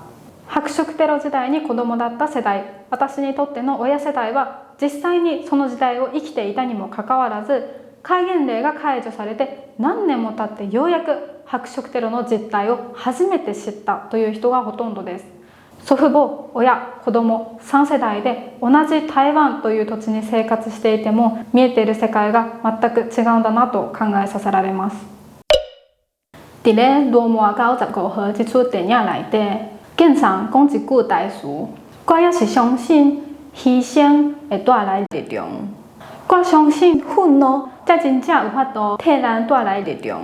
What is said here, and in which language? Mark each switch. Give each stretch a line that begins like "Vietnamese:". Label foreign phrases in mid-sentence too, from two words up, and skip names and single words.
Japanese: 白色テロ時代に子供だった世代、私にとっての親世代は、実際にその時代を生きていたにもかかわらず、戒厳令が解除されて何年も経ってようやく白色テロの実態を初めて知ったという人がほとんどです。祖父母、親、子供3世代で同じ台湾という土地に生活していても、見えている世界が全く違うんだなと考えさせられます。
Min Nan Chinese: 在咧罗马95号这出电影内底，经常讲一句台词：我也是相信牺牲会带来力量。我相信愤怒才真正有法度替咱带来力量。